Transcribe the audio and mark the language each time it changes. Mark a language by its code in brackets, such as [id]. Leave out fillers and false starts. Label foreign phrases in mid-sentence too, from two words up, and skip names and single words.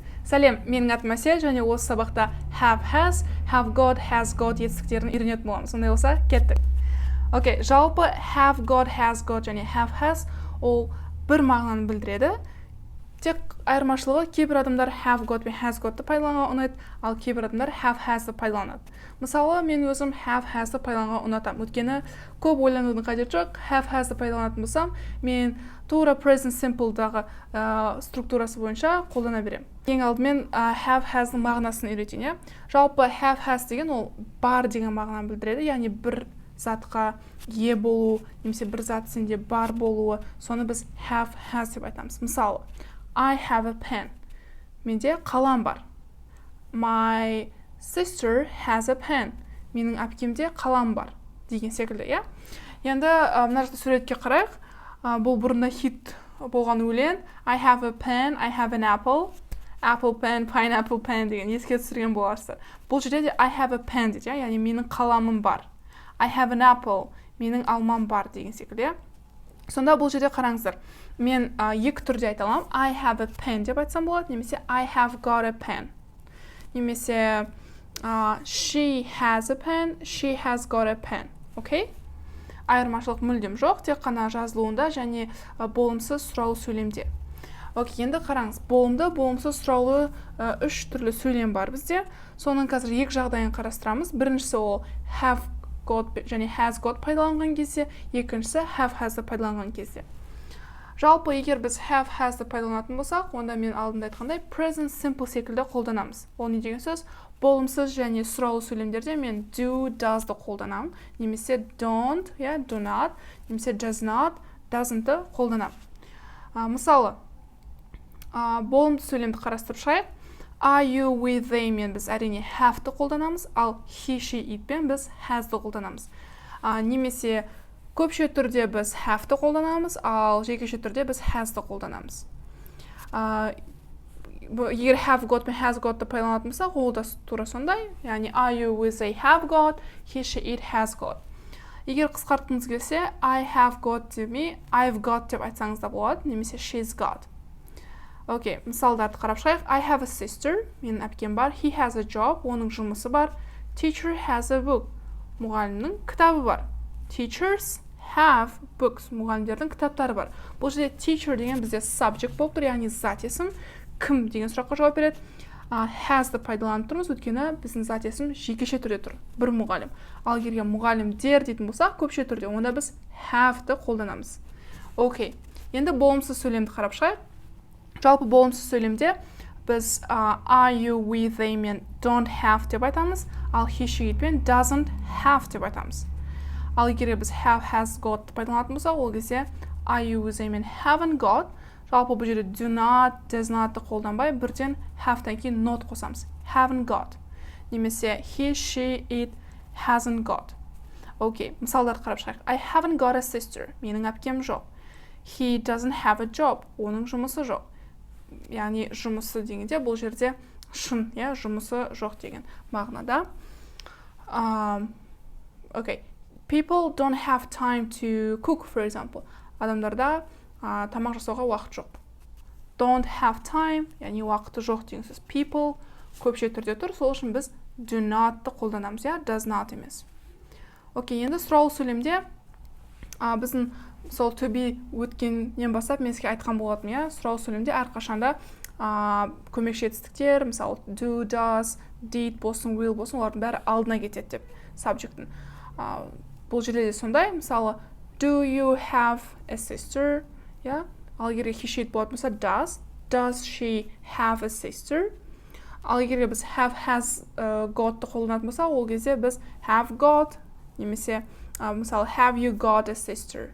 [kk] Сәлем, менің атым Әсел, және осы сабақта [en] have has got [kk] етістіктерін үйренетін боламыз. Сондай болса, кеттік. Окей, жалпы [en] have got, has got [kk] және [en] have has [kk] ол бір мағынаны білдіреді. Тек айырмашылығы кейбір адамдар [en] have got [kk] пен [en] has got- [kk] ты пайдалануға ұнайды, ал кейбір адамдар [en] have has- [kk] ты пайдаланады. Мысалы, мен өзім [en] have has- [kk] ты пайдалануға ұнатамын. Өйткені көп ойланудың қажеті жоқ. [en] Have has- [kk] ты пайдаланатын болсам, мен тура [en] present simple- [kk] дағы структурасы бойынша қолдана беремін. Ең алдымен [en] have has- [kk] ның мағынасын үйретейін. Жалпы [en] have has [kk] деген ол бар деген мағынаны білдіреді, яғни бір затқа ие болу, немесе бір зат сенде бар болуы, соны біз [en] have has [kk] деп айтамыз. Мысалы, [en] I have a pen. [kk] Менде қалам бар. [en] My sister has a pen. [kk] Менің әпкемде қалам бар. Деген секілді, иә? Енді мына жақта суретке қарайық. Бұл бұрында хит болған өлең. [en] I have a pen, I have an apple. Apple pen, pineapple pen [kk] деген еске түсірген боларсыздар. Бұл жерде де [en] I have a pen [kk] дейді, яғни менің қаламым бар. [en] I have an apple, [kk] менің алмам бар деген секілді, иә? Сонда бұл жерде қараңыздар. Мен екі түрде айта аламын. [en] I have a pen [kk] деп айтсам болады, немесе [en] I have got a pen. Немесе she has a pen, she has got a pen. [kk] Окей? Айырмашылық мүлдем жоқ, тек қана жазылуында және болымсыз сұраулы сөйлемде. Окей, енді қараңыз. Болымды, болымсыз сұраулы үш түрлі сөйлем бар бізде. Соның қазір екі жағдайын қарастырамыз. Біріншісі ол [en] have got [kk] және [en] has got [kk] пайдаланған кезде, екіншісі [en] have has- [kk] ды пайдаланған кезде. Жалпы, егер біз [en] have has- [kk] ды пайдаланатын болсақ, онда мен алдында айтқандай [en] present simple [kk] секілді қолданамыз. Ол не деген сөз? Болымсыз және сұраулы сөйлемдерде мен [en] do, does- [kk] ды қолданамын, немесе [en] don't, do not, [kk] немесе [en] does not, [kk] doesn't-ды қолданамын. Мысалы, болымды сөйлемді қарастырып шығайық. [en] Are you with them [kk] мен біз әрине have-ды қолданамыз, ал [en] he, she, [kk] it-пен біз has-ды қолданамыз. Немесе көпше түрде біз have-ды қолданамыз, ал жекеше түрде біз has-ды қолданамыз. Егер [en] have got [kk] пен [en] has got- [kk] ды пайдаланатын болсақ, ол да тура сондай. [en] Яғни are you with a have got, he, she, it has got. [kk] Егер қысқартқыңыз келсе, [en] I have got [kk] демей, [en] I've got [kk] деп айтсаңыз да болады, немесе [en] she's got. [kk] Окей, мысалдарды қарап шығайық. [en] I have a sister, [kk] менің әпкем бар. [en] He has a job, [kk] оның жұмысы бар. [en] Teacher has a book, [kk] мұғалімнің кітабы бар. [en] Teachers have books, [kk] мұғалімдердің кітаптары бар. Бұл жерде teacher деген бізде subject болып тұр, яғни зат есім, кім деген сұраққа жауап береді. Has-ды пайдаланып тұрмыз, өйткені біздің зат есім жекеше түрде тұр, бір мұғалім. Ал егер мұғалімдер дейтін болсақ, көпше түрде, онда біз have-ды қолданамыз. Окей, енді болымсыз сөйлемді қарап шығайық. Жалпы болымсыз сөйлемде біз [en] are you with them [kk] мен [en] don't have [kk] деп айтамыз, ал [en] he, she, it [kk] пен [en] doesn't have [kk] деп айтамыз. Ал егер біз [en] have, has got [kk] пайдаланатын болсақ, ол кезде [en] are you with them [kk] мен [en] haven't got. [kk] Жалпы бұл жерде [en] do not, does not- [kk] ты қолданбай, бірден have-тан кейін not қосамыз. [en] Haven't got. [kk] Немесе [en] he, she, it hasn't got. [kk] Окей, мысалдарды қарап шығайық. [en] I haven't got a sister. [kk] Менің әпкем жоқ. [en] He doesn't have a job. [kk] Оның жұмысы жоқ. Яғни жұмысы дегенде бұл жерде шын, жұмысы жоқ деген мағынада. Окей. [en] People don't have time to cook, for example. [kk] Адамдарда тамақ жасауға уақыт жоқ. [en] Don't have time, [kk] яғни уақыты жоқ деген сөз. People көпше түрде тұр, сол үшін біз [en] do not- [kk] ты қолданамыз, [en] does not [kk] емес. Окей, енді сұраулы сөйлемде біздің сол [en] to be [kk] өткеннен бастап мен сізге айтқан болатым, сұраулы сөйлемде әрқашанда көмекші етістіктер, мысалы [en] do, does, did [kk] болсын, will болсын, олардың бәрі алдына кетеді деп subject-тің. Бұл жерде де сондай, мысалы [en] do you have a sister? Ал егер he, she, it [kk] болатын болса [en] does she have a sister? [kk] Ал егер біз [en] have, has got- [kk] ты қолданатын болса, ол кезде біз [en] have got, [kk] немесе мысалы [en] have you got a sister?